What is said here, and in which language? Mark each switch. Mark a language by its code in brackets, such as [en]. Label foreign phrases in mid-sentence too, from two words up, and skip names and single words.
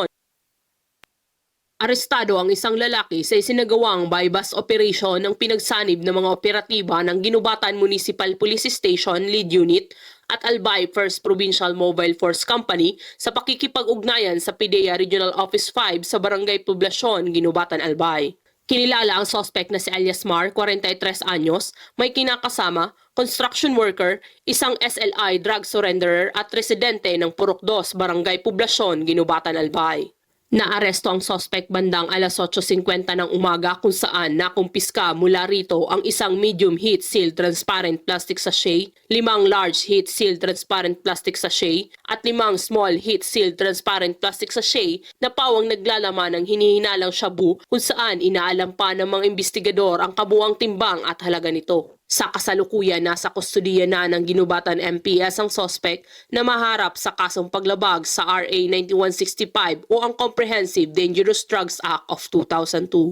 [tl] Arestado ang isang lalaki sa isinagawang bypass operation ng pinagsanib ng mga operatiba ng Ginubatan Municipal Police Station Lead Unit at Albay First Provincial Mobile Force Company sa pakikipag-ugnayan sa PIDEA Regional Office 5 sa Barangay Poblacion, Ginubatan, Albay. Kinilala ang suspect na si Alias Mar, 43 anyos, may kinakasama, [en] construction worker, [tl] isang SLI [en] drug surrenderer [tl] at residente ng Purok 2, Barangay Poblacion, Ginubatan, Albay. Naaresto ang suspect bandang alas 8:50 ng umaga kung saan nakumpiska mula rito ang isang [en] medium heat sealed transparent plastic sachet, [tl] 5 [en] large heat sealed transparent plastic sachet [tl] at 5 [en] small heat sealed transparent plastic sachet [tl] na pawang naglalaman ng hinihinalang shabu kung saan inaalam pa ng mga investigador ang kabuuang timbang at halaga nito. Sa kasalukuyan, nasa kustudiya na ng Ginubatan MPS ang suspect na maharap sa kasong paglabag sa RA 9165 o ang Comprehensive Dangerous Drugs Act of 2002.